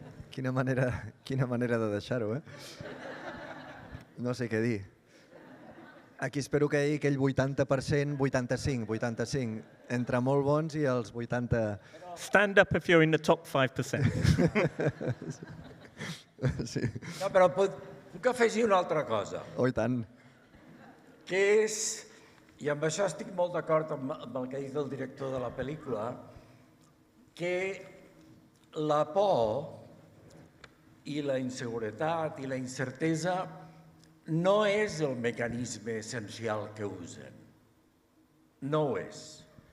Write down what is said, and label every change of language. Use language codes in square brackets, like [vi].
[ca] Quina manera de deixar-ho, No sé què dir. Aquí espero que hi hagi aquell 80%, 85, entre molt bons i els 80... [en] Stand up if you're in the top 5%. [ca] Sí. No, però puc afegir una altra cosa. Oh, i tant. Que és, i amb això estic molt d'acord amb el que ha dit el director de la pel·lícula, que la por i la inseguretat i la incertesa no és el mecanisme essencial que usen. No ho és.